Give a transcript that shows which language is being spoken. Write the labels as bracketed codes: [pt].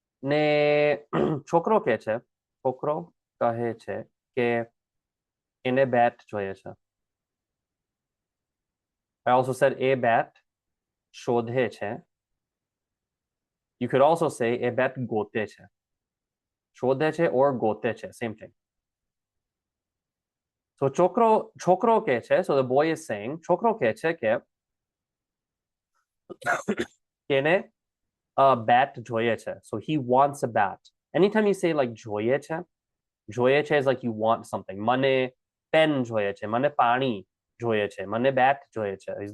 [gu] ને છોકરો કહે છે કે એને બેટ જોઈએ છે. [en] I also said a bat [gu] શોધે છે. [en] You could also say a bat [gu] ગોતે છે. શોધે છે or ગોતે છે, [en] same thing. [gu] So છોકરો કહે છે, [en] so the boy is saying, [gu] છોકરો કહે છે કે એને bat જોઈએ છે. [en] So he wants a bat. Anytime you say like [gu] જોઈએ છે [en] is like you want something. [gu] મને પેન જોઈએ છે, મને પાણી જોઈએ છે, મને bat જોઈએ છે.